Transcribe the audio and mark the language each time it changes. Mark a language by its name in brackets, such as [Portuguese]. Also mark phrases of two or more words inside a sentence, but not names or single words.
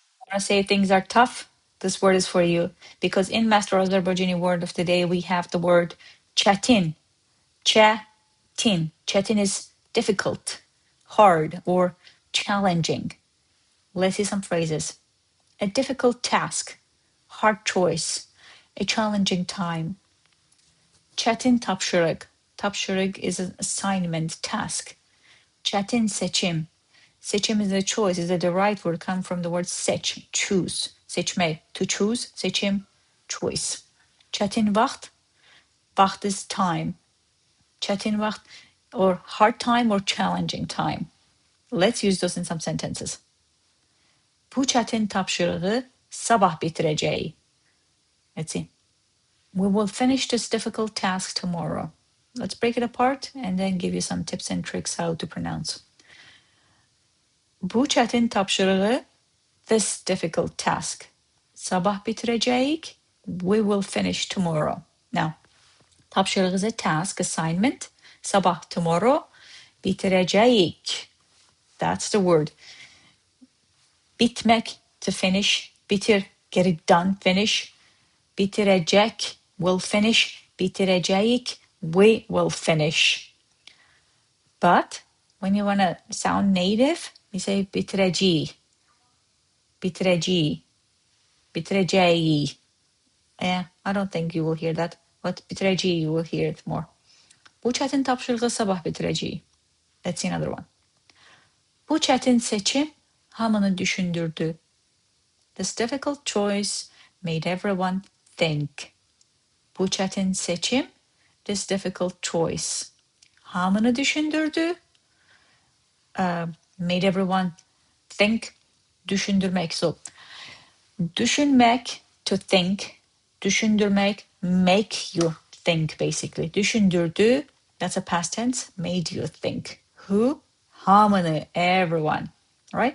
[English] want to say things are tough, this word is for you. Because in Master Azerbaijani word of the day, we have the word çətin. [Azerbaijani] Çətin. [English] Çətin is difficult, hard, or challenging. Let's see some phrases. A difficult task, hard choice, a challenging time. [Azerbaijani] Çətin tapşırıq. [English] Tapşırıq is an assignment, task. [Azerbaijani] Çətin seçim. [English] Seçim is a choice, is a derived word, come from the word seç, choose. Seçmek, to choose, [Azerbaijani] seçim, choice. Çətin vaxt. [English] Vaxt is time. [Azerbaijani] Çətin vaxt, [English] or hard time or challenging time. Let's use those in some sentences. [Azerbaijani] Bu çətin tapşırığı sabah bitirəcəyik. [English] Let's see. We will finish this difficult task tomorrow. Let's break it apart and then give you some tips and tricks how to pronounce. [Azerbaijani] Bu çətin tapşırığı, [English] this difficult task. [Azerbaijani] Sabah bitirəcəyik. [English] We will finish tomorrow. Now, tapşırıq is a task, assignment. [Azerbaijani] Sabah, tomorrow. Bitirəcəyik. [English] That's the word. Bitmek, to finish. Bitir, get it done, finish. Bitirəcək, will finish. Bitirəcəyik, we will finish. But when you want to sound native, you say bitirəcəyik. [Azerbaijani] Bitirəcəyik. Bitirəcəyik. [English] Yeah, I don't think you will hear that. But bitirəcəyik, you will hear it more. [Azerbaijani] Bu çətin tapşırığı sabah bitirəcəyik. [English] Let's see another one. [Azerbaijani] Bu çətin seçim hamını düşündürdü. [English] This difficult choice made everyone think. [Azerbaijani] Bu çətin seçim, [English] this difficult choice. [Azerbaijani] Hamını düşündürdü. [English] Made everyone think. Düşündürmek. So, düşünmek, to think. Düşündürmek, make you think, basically. Düşündürdü, that's a past tense, made you think. Who? Hamını, everyone. Right?